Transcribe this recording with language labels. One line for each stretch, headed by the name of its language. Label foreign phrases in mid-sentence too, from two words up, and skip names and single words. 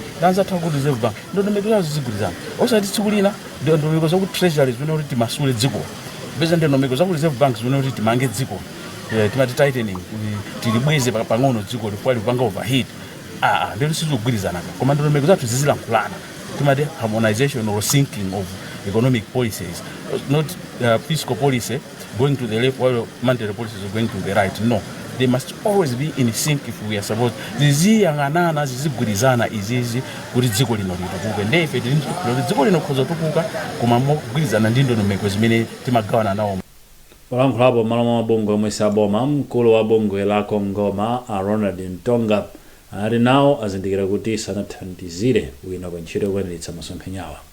Nyanja: ndi anzathu aku reserve bank ndondomeko zawo zizigwirizana osati tsiku lina ndondomeko zaku treasury zimene kuti timasule dziko beza ndondomeko zaku reserve bank zimene kuti timange dziko timati tightening tilibweze pang'ono dziko lifua lipanga overheat ndilo sizigwirizana koma ndondomeko zathu zizilankhulana timati
English: harmonization or syncing of economic policies, not fiscal policy going to the left while monetary policies are going to the right. No, they must always be in sync if we are supposed.
Nyanja: Ziziyang'anana zizigwirizana izizi kuti dziko lino litukuke ndefe dziko lino khoza tukuka koma mogwirizana ndi ndondomeko zimene timagawana nawo. Walankhulapo malo mwa mabungwe omwe saboma mkulu wa bungwe la Kongoma Ronald Ntonga ali nawo azindikira kuti sanathandizire bwino pa ntchito yokwaniritsa masomphenyawa.